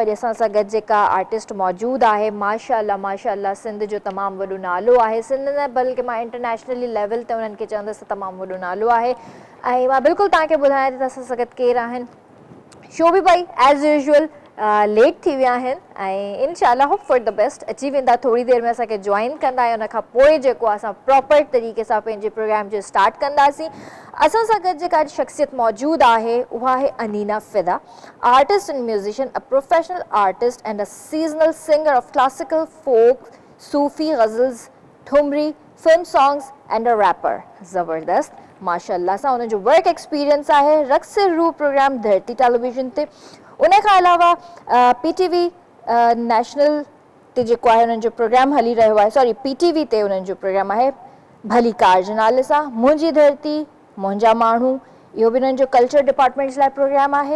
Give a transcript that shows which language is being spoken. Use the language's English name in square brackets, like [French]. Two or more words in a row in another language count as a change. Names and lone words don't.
[Sindhi] अॼु असां सां गॾु जेका आर्टिस्ट मौजूदु आहे, माशाअल्लाह सिंध जो तमामु वॾो नालो आहे, सिंध न बल्कि मां [English] internationally level [Sindhi] ते उन्हनि खे चवंदसि त तमामु वॾो नालो आहे। ऐं मां बिल्कुलु तव्हांखे ॿुधायां थी त असां सां गॾु केरु आहिनि। शो बि भाई [English] as usual late [Sindhi] थी विया आहिनि ऐं इनशाला [English] hope for the best [Sindhi] अची वेंदा, थोरी देरि में असांखे जॉइन कंदा ऐं उनखां पोइ जेको असां प्रॉपर तरीक़े सां पंहिंजे प्रोग्राम जो स्टार्ट कंदासीं। असां सां गॾु जेका शख़्सियत मौजूदु आहे उहा आहे अनीना फ़िदा, [English] artist and musician, a professional artist and a seasonal singer of classical folk, Sufi ghazals, thumri, film songs and a rapper. [Sindhi] ज़बरदस्त, माशाअल्लाह सां उनजो [English] work experience [Sindhi] आहे रक्स रू प्रोग्राम धरती टेलीविज़न ते, उन खां अलावा PTV नेशनल ते जेको आहे उन्हनि जो प्रोग्राम हली रहियो आहे, सॉरी PTV ते उन्हनि जो प्रोग्राम आहे भली कार जे नाले सां, मुंहिंजी धरती मुंहिंजा माण्हू, इहो बि उन्हनि जो [English] culture department [Sindhi] जे लाइ प्रोग्राम आहे।